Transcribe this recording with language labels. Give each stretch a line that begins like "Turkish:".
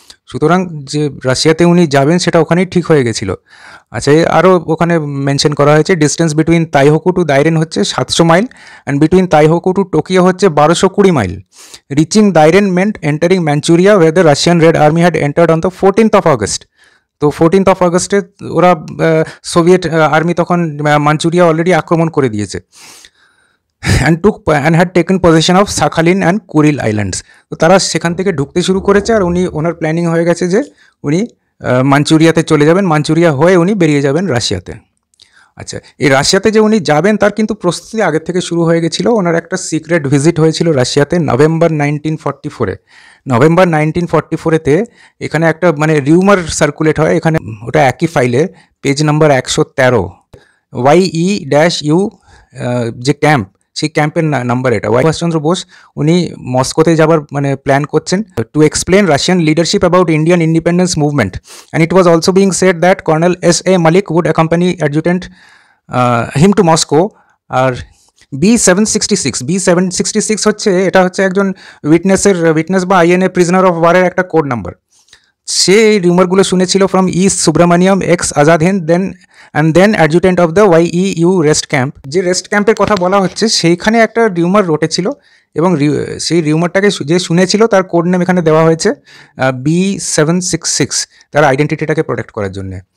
Bangla: সুতরাং যে রাশিয়াতে উনি যাবেন সেটা ওখানেই ঠিক হয়ে গেছিল। আচ্ছা, আরও ওখানে মেনশন করা হয়েছে
English: distance between Taihoku to Dairen
Bangla: হচ্ছে
English: 700 mile and between Taihoku to Tokyo
Bangla: হচ্ছে
English: 1220 mile. Reaching Dairen meant entering Manchuria way the Russian Red Army had entered on the 14th of August।
Bangla: তো 14th of August ওরা সোভিয়েত আর্মি তখন Manchuria already আক্রমণ করে দিয়েছে
English: and had taken possession of Sakhalin and Kuril Islands।
Bangla: তো তারা সেখান থেকে ঢুকতে শুরু করেছে, আর ওনার প্ল্যানিং হয়ে গেছে যে উনি মাঞ্চুরিয়াতে চলে যাবেন, মাঞ্চুরিয়া হয়ে উনি বেরিয়ে যাবেন রাশিয়াতে। আচ্ছা, এই রাশিয়াতে যে উনি যাবেন তার কিন্তু প্রস্তুতি আগের থেকে শুরু হয়ে গেছিলো। ওনার একটা সিক্রেট ভিজিট হয়েছিল রাশিয়াতে নভেম্বর 1944-এ। নভেম্বর 1944-তে এখানে একটা মানে রিউমার সার্কুলেট হয়, এখানে ওটা একই ফাইলে পেজ নাম্বার 113, YE-U যে ক্যাম্প, সেই ক্যাম্পের নাম্বার এটা। সুভাষচন্দ্র বোস উনি মস্কোতে যাবার মানে প্ল্যান করছেন
English: To explain Russian leadership about Indian independence movement, and it was also being said that colonel S.A. Malik would accompany adjutant him to Moscow।
Bangla: আর B766 হচ্ছে এটা হচ্ছে একজন উইটনেস বা INA প্রিজনার অফ ওয়ারের একটা code number. সে এই রিউমারগুলো শুনেছিল
English: From east Subramaniam ex Azad Hind then adjutant of the YEU rest camp.
Bangla: যে rest ক্যাম্পের কথা বলা হচ্ছে সেইখানে একটা রিউমার রটেছিল, এবং সেই রিউমারটাকে যে শুনেছিল তার কোড নেম এখানে দেওয়া হয়েছে B766, তার আইডেন্টিটিটাকে প্রোটেক্ট করার জন্যে।